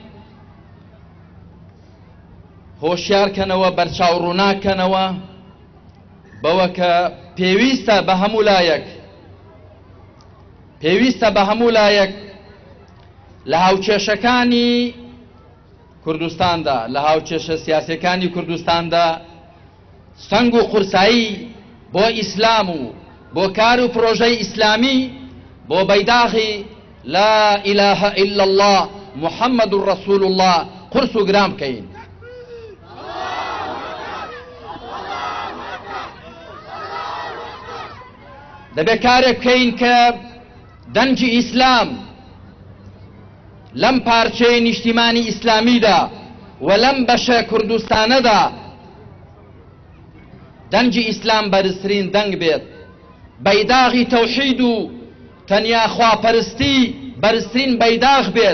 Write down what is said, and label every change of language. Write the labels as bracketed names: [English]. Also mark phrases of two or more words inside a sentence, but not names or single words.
[Central Kurdish] هۆشیارکەنەوە، بەرچاوڕووناکەنەوە بەوە کە پێویستە بە هەموو لایەک لە هاوچێشەکانی کوردستاندا، لە هاوچێشە سیاسیەکانی کوردستاندا سەنگ و قورسایی بۆ ئیسلام و بۆ کار و پرۆژەی ئیسلامی بۆ بەیداغی [Arabic] لا إله إلا الله محمد رسول الله [Central Kurdish] قرس و گرام بکەین. دەبێت کارێک بکەین کە دەنگی ئیسلام لەم پارچەی نیشتیمانی ئیسلامیدا و لەم بەشە کوردستانەدا دەنگی ئیسلام بەرزترین دەنگ بێت، بەیداغی تەوحید و تەنیا خواپەرستی بەرزترین بەیداغ بێت.